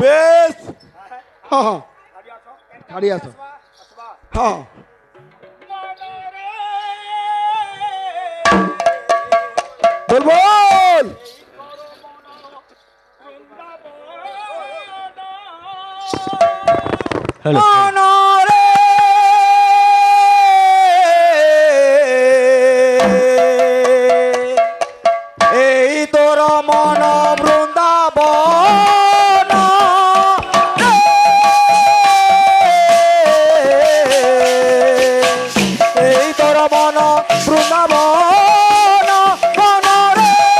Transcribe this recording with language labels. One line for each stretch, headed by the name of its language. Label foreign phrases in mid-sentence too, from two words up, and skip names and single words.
Odia: ବେଶ ଗାଡ଼ି ଆସ
Bangla: হ্যাঁ বল বল মনরে এই তোর মন বৃন্দাবন এই তোর মন বৃন্দাবন মনরে